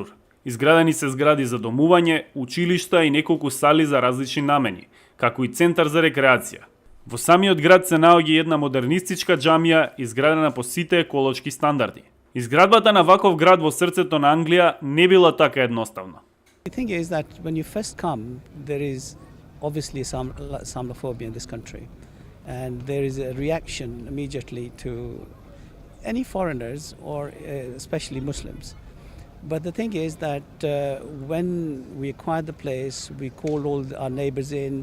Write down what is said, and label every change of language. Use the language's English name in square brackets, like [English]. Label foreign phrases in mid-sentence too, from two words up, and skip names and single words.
[Macedonian] Изградени се згради за домување, училишта и неколку сали за различни намени, како и центар за рекреација. Во самиот град се наоѓа една модернистичка џамија изградена по сите еколошки стандарди. Изградбата на ваков град во срцето на Англија не била така едноставна. [English] The thing is that when you first come, there is obviously some Islamophobia in this country, and there is a reaction immediately to any foreigners or especially Muslims. But the thing is that when we acquired the place, we called all our neighbors in.